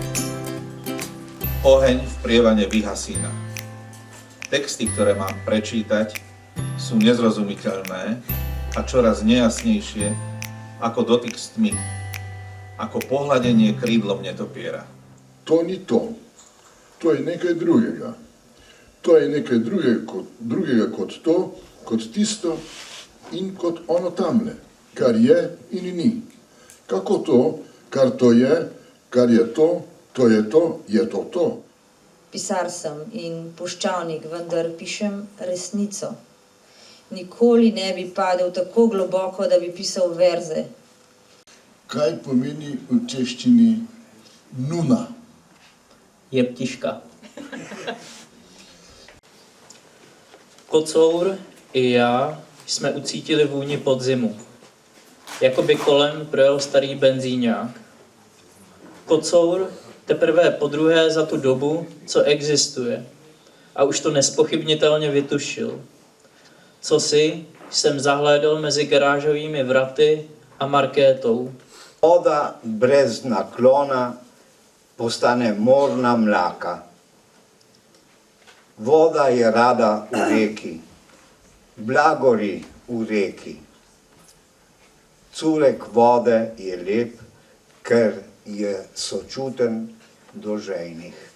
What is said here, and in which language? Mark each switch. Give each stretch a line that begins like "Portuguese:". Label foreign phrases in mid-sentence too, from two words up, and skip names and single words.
Slovak: Oheň v prievane vyhasína. Texty, ktoré mám prečítať, sú nezrozumiteľné a čoraz nejasnejšie ako dotyk s tmy, ako pohľadenie krídlom netopiera.
Slovenian: To ni to. To je nekaj drugega. To je nekaj drugega kot to, kot tisto in kot ono tamle, kar je in ni. Kako to, kar je to je to. Pisar sem in puščavnik, vendar pišem resnico. Nikoli ne bi padel tako globoko, da bi pisal verze. Kaj pomeni v češčini nuna? Je ptiška.
Czech: Kocour i já jsme ucítili vůni podzimu. Jakoby kolem projel starý benzíňák. Kocour teprve podruhé za tu dobu, co existuje. A už to nespochybnitelně vytušil. Cosi jsem zahlédl mezi garážovými vraty a markétou.
Slovenian: Voda brez naklona postane morna mlaka. Voda je rada v reki, blagori v reki. Curek vode je lep, ker je sočuten do žejnih.